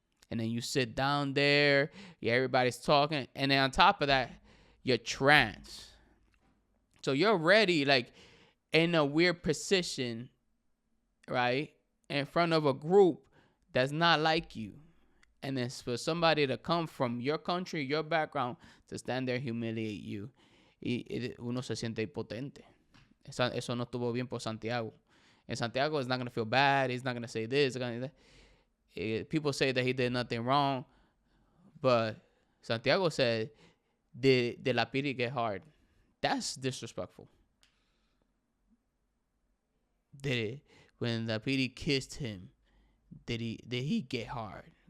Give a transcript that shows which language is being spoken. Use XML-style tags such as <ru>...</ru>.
<en>And then you sit down there, everybody's talking, and then on top of that, you're trans. So you're already like in a weird position right, in front of a group that's not like you, and it's for somebody to come from your country, your background, to stand there and humiliate you,</en> <es>uno se siente impotente. Eso no estuvo bien por Santiago.</es> <en>And Santiago is not going to feel bad. He's not going to say this. People say that he did nothing wrong. But Santiago said, did La Piry get hard? That's disrespectful. When La Piry kissed him, did he get hard?</en>